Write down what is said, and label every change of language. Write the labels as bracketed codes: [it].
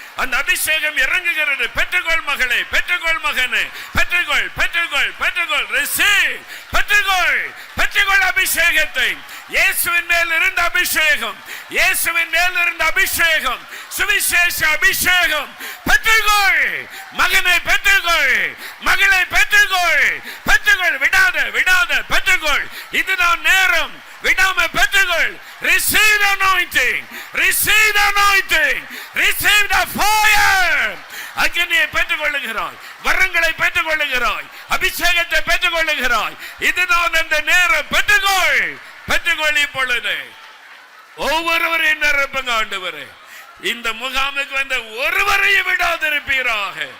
[ta] அந்த அபிஷேகம் இறங்குகிறது. பெற்றுக்கொள் மகளே, பெற்றுக்கொள் மகனே, பெற்றுக்கொள், பெற்றுக்கொள், பெற்றுக்கொள், ரிசீவ், பெற்றுக்கொள், பெற்றுக்கொள் அபிஷேகத்தை. இயேசுவின் மேல் இருந்த அபிஷேகம், இயேசுவின் மேல் இருந்த அபிஷேகம், சுவிசேஷ அபிஷேகம். பெற்றுக்கொள் மகனை, பெற்றுக்கொள் மகளை, பெற்றுக்கொள், பெற்றுக்கொள், விடாத விடாத பெற்றுக்கொள். இதுதான் நேரம், விடாம பெற்றுக்கொள். [en] Receive the anointing, receive the anointing, receive the fire. [ta] அக்கினியை பெற்றுக் கொள்ளுகிறாய், வரங்களை பெற்றுக் கொள்ளுகிறாய், அபிஷேகத்தை பெற்றுக் கொள்ளுகிறாய். இதுதான் அந்த நேரம். பெற்றுக்கொள், பெற்றுக்கொள். இப்பொழுது ஒவ்வொருவரையும் நிரப்புங்க ஆண்டவரே. இந்த முகாமுக்கு வந்த ஒருவரையும் விடாதிருப்பீராக.